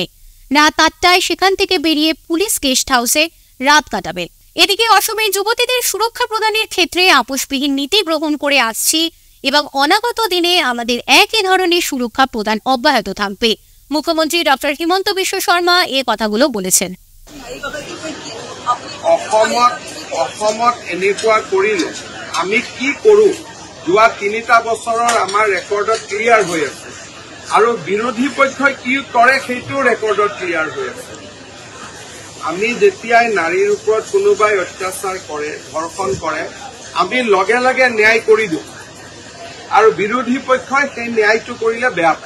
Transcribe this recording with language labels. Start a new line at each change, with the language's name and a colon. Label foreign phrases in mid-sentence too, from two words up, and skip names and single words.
Bangla: রাত 8টায় সেখান থেকে বেরিয়ে পুলিশ গেস্ট হাউসে রাত কাটাবেন। এদিকে অসমের যুবতীদের সুরক্ষা প্রদানের ক্ষেত্রে আপোষবিহীন নীতি গ্রহণ করে আসছি এবং অনাগত দিনে আমাদের একই ধরনের সুরক্ষা প্ৰদান অব্যাহত থাকবে। মুখ্যমন্ত্রী ডক্টর হিমন্ত বিশ্ব শর্মা এই কথাগুলো বলেছেন।
Assamese: অসমত এনেকুৱা কৰিলে আমি কি কৰোঁ, যোৱা 3টা বছৰৰ আমাৰ ৰেকৰ্ডত ক্লিয়াৰ হৈ আছে আৰু বিৰোধী পক্ষই কি কৰে সেইটো ৰেকৰ্ডত ক্লিয়াৰ হৈ আছে। আমি যেতিয়াই নাৰীৰ ওপৰত কোনোবাই অত্যাচাৰ কৰে, ধৰ্ষণ কৰে, আমি লগে লগে ন্যায় কৰি দিওঁ আৰু বিৰোধী পক্ষই সেই ন্যায়টো কৰিলে বেয়া পায়।